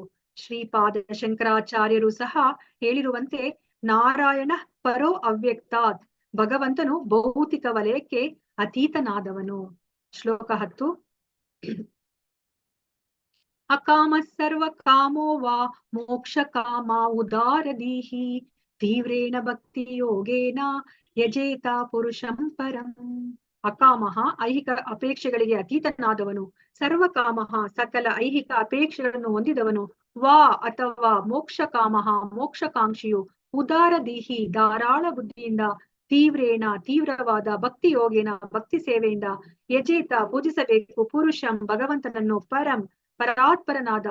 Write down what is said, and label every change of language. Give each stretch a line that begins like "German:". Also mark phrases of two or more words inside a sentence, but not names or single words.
Kannada: ಶ್ರೀಪಾದ ಶಂಕರಾಚಾರ್ಯರು ಸಹ ಹೇಳಿರುವಂತೆ
Sanskrit: ನಾರಾಯಣ ಪರೋ ಅವ್ಯಕ್ತಾತ್,
Kannada: ಭಗವಂತನು ಭೌತಿಕ ವಲಯಕ್ಕೆ ಅತೀತನಾದವನು.
Sanskrit: ಶ್ಲೋಕ 10. ಅಕಾಮ ಸರ್ವ ಕಾಮೋ ವಾ ಮೋಕ್ಷ ಕಾಮ ಉದಾರದೀಹಿ ತೀವ್ರೇಣ ಭಕ್ತಿ ಯೋಗೇನ ಯಜೇತ ಪುರುಷಂ ಪರಂ.
Kannada: ಅಕಾಮಃ ಐಹಿಕ ಅಪೇಕ್ಷೆಗಳಿಗೆ ಅತೀತನಾದವನು, ಸರ್ವಕಾಮಃ ಸಕಲ ಐಹಿಕ ಅಪೇಕ್ಷೆಗಳನ್ನು ಹೊಂದಿದವನು, ವಾ ಅಥವಾ
Sanskrit: ಮೋಕ್ಷ ಕಾಮಃ
Kannada: ಮೋಕ್ಷಕಾಂಕ್ಷಿಯು, ಉದಾರದೀಹಿ ಧಾರಾಳ ಬುದ್ಧಿಯಿಂದ, ತೀವ್ರೇಣ ತೀವ್ರವಾದ
Sanskrit: ಭಕ್ತಿ ಯೋಗೇನ
Kannada: ಭಕ್ತಿ ಸೇವೆಯಿಂದ, ಯಜೇತ ಪೂಜಿಸಬೇಕು, ಪುರುಷಂ ಭಗವಂತನನ್ನು, ಪರಂ ಪರಾತ್ಪರನಾದ.